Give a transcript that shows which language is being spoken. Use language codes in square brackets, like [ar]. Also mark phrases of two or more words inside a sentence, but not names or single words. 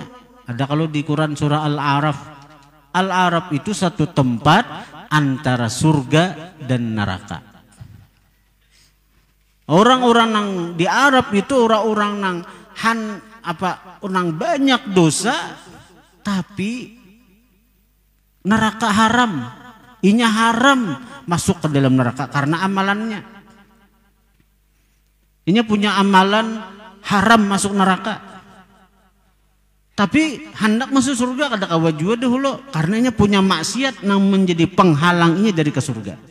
[id] Ada kalau di Quran surah Al-A'raf. Al-A'raf itu satu tempat antara surga dan neraka. Orang-orang yang di Arab itu orang-orang yang orang banyak dosa, tapi neraka haram. [bjn] Inya haram masuk ke dalam neraka karena amalannya. Inya punya amalan haram masuk neraka. Tapi hendak masuk surga kada kawa jua dahulu karena inya punya maksiat yang menjadi penghalang inya dari ke surga.